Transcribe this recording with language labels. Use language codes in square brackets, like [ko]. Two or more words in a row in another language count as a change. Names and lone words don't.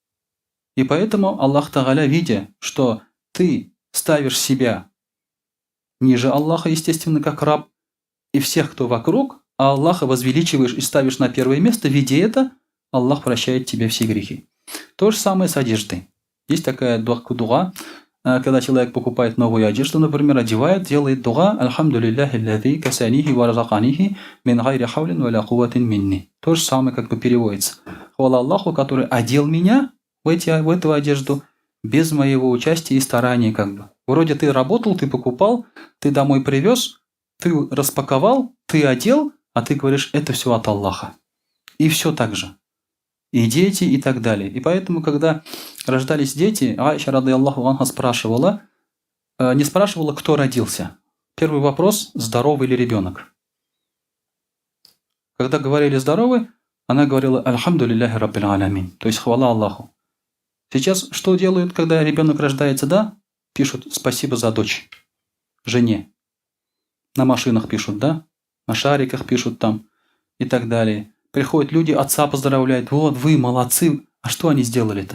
[ru] И поэтому Аллах Тааля, видя, что ты ставишь себя ниже Аллаха, естественно, как раб, и всех, кто вокруг, а Аллаха возвеличиваешь и ставишь на первое место, видя это, Аллах прощает тебе все грехи. То же самое с одеждой. Есть такая дуа, когда человек покупает новую одежду, например, одевает, делает дуа [ar] «الحمد لله الذي كسانيه ورزقنيه من غير حول ولا قوة مني». [ru] То же самое как бы переводится. Хвала Аллаху, который одел меня в эту одежду без моего участия и старания как бы. Вроде ты работал, ты покупал, ты домой привез, ты распаковал, ты одел, а ты говоришь, это все от Аллаха. И все так же. И дети, и так далее. И поэтому, когда рождались дети, Аиша, [ar] رضي الله عنها, [ru] спрашивала, не спрашивала, кто родился. Первый вопрос – здоровый ли ребенок. Когда говорили здоровый, она говорила [ar] «الحمد لله رب العالمين», [ru] то есть хвала Аллаху. Сейчас что делают, когда ребенок рождается, да? Пишут «спасибо за дочь» жене. На машинах пишут, да? На шариках пишут там и так далее. Приходят люди, отца поздравляют. Вот, вы молодцы. А что они сделали-то?